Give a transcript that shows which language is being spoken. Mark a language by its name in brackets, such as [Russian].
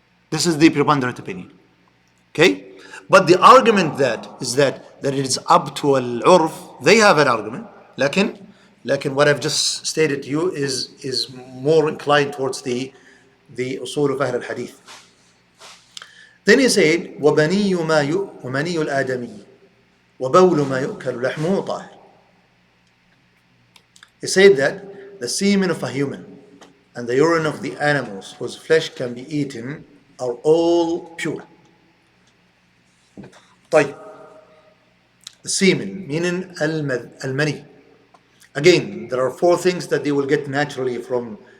[English] This is the preponderant opinion. Okay? But the argument that it is up to al-urf, they have an argument. Lakin what I've just stated to you is more inclined towards the usul of Ahl al-Hadith. [Arabic] Then he said, وَبَنِيُّ الْآدَمِيِّ وَبَوْلُ مَا يُؤْكَلُ لَحْمُهُ طَاهِرٌ. [English] He said that the semen of a human and the urine of the animals whose flesh can be eaten are all pure. [Arabic] طيب. [English] The semen, meaning al-mani. Again, there are four things that they will get naturally from